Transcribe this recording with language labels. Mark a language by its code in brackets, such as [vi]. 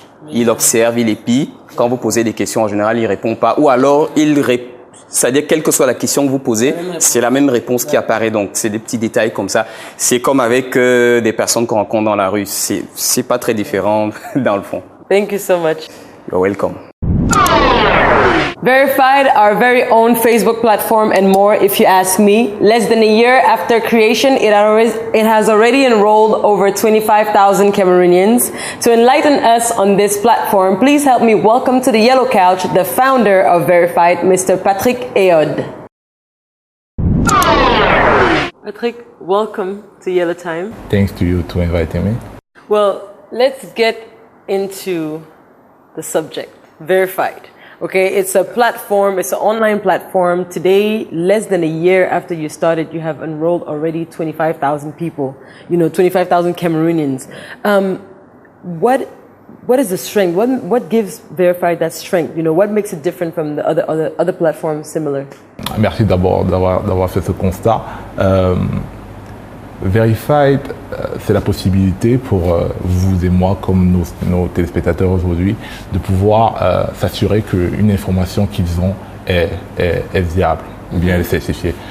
[fr] Il observe, il épie. Quand vous posez des questions, en général, il répond pas. Ou alors, c'est-à-dire, quelle que soit la question que vous posez, c'est la même réponse qui apparaît. Donc, c'est des petits détails comme ça. C'est comme avec des personnes qu'on rencontre dans la rue. C'est pas très différent dans le fond. [en] Thank you so much. You're welcome. Verified, our very own Facebook platform and more, if you ask me. Less than a year after creation, it has already enrolled over 25,000 Cameroonians. To enlighten us on this platform, please help me welcome to the Yellow Couch the founder of Verified, Mr. Patrick Eod. Patrick, welcome to Yellow Time. Thanks to you to inviting me. Well, let's get into the subject, Verified. Okay, it's a platform, it's an online platform. Today, less than a year after you started, you have enrolled already 25,000 people, 25,000 Cameroonians. What is the strength? What gives Verified that strength? What makes it different from the other platforms similar? [fr] Merci d'abord d'avoir fait ce constat. Verified, c'est la possibilité pour vous et moi, comme nos téléspectateurs aujourd'hui, de pouvoir s'assurer qu'une information qu'ils ont est viable ou bien elle est certifiée.